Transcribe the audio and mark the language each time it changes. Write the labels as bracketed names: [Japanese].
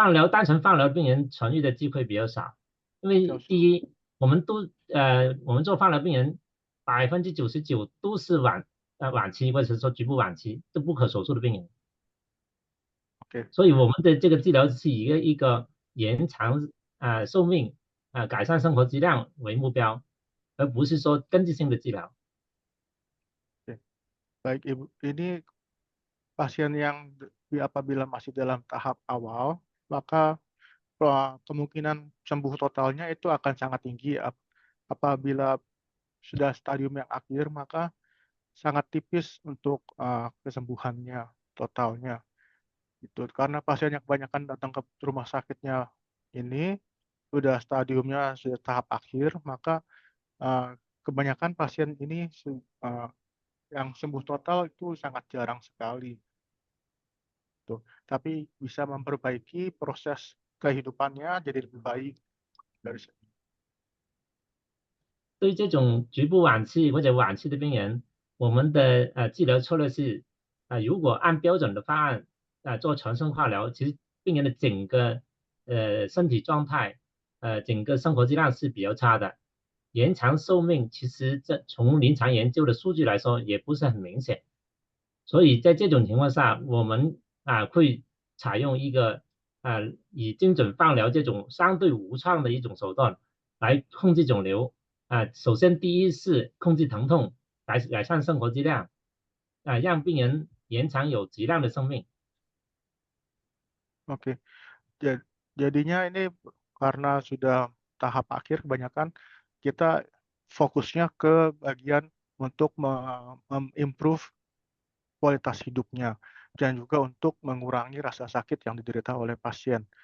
[Chinese] 单纯放疗病人痊愈的机会比较少，因为第一，我们做放疗病人99%都是晚期或者说局部晚期，都不可手术的病人。所以我们的这个治疗是以一个延长寿命改善生活质量为目标，而不是说根治性的治疗。 [Indonesian] Baik Ibu, ini pasien yang apabila masih dalam tahap awal, maka kemungkinan sembuh totalnya itu akan sangat tinggi. Apabila sudah stadium yang akhir, maka sangat tipis untuk kesembuhannya totalnya. Itu karena pasien yang kebanyakan datang ke rumah sakitnya ini sudah stadiumnya sudah tahap akhir, maka kebanyakan pasien ini yang sembuh total itu sangat jarang sekali. tuh. Tapi bisa memperbaiki proses kehidupannya jadi lebih baik dari sini. [Chinese] 对于这种局部晚期或者晚期的病人，我们的治疗策略是，如果按标准的方案做全身化疗，其实病人的整个身体状态，整个生活质量是比较差的，延长寿命其实这从临床研究的数据来说也不是很明显，所以在这种情况下，我们会采用一个以精准放疗这种相对无创的一种手段来控制肿瘤。首先第一是控制疼痛，改善生活质量，让病人延长有质量的生命。 [Indonesian] Oke, jadinya ini karena sudah tahap akhir kebanyakan kita fokusnya ke bagian untuk improve kualitas hidupnya dan juga untuk mengurangi rasa sakit yang diderita oleh pasien.